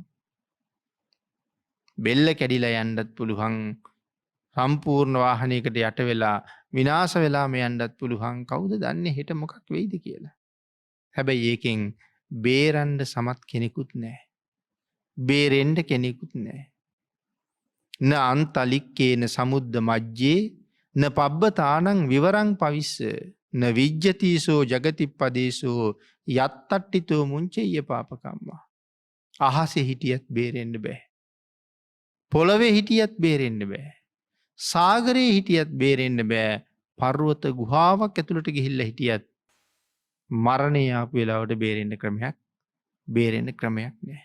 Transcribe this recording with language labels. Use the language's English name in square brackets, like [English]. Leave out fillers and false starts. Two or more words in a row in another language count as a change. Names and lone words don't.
[Sinhala] බෙල්ල කැඩිලා යන්නත් පුළුවන්. සම්පූර්ණ වාහනයකට යට වෙලා විනාශ වෙලාම යන්නත් පුළුවන්. කවුද දන්නේ හෙට මොකක් වෙයිද කියලා. හැබැයි ඒකෙන් බේරන්න සමත් කෙනෙකුත් නැහැ. බේරෙන්න කෙනෙකුත් නැහැ. [Pali] න අන්තලික්කේන සමුද්ද මජ්ජේ න පබ්බතානං විවරං පවිස්ස න විජ්ජතිසෝ ජගතිප්පදේශෝ යත්තට්ටිතෝ මුංචෙය්‍ය පාපකම්මා. [Sinhala] අහසේ හිටියත් බේරෙන්න බෑ. පොළවේ හිටියත් බේරෙන්න බෑ. සාගරයේ හිටියත් බේරෙන්න බෑ. පර්වත ගුහාවක් ඇතුළට ගිහිල්ලා හිටියත් මරණය ආපු වෙලාවට බේරෙන්න ක්‍රමයක් නෑ.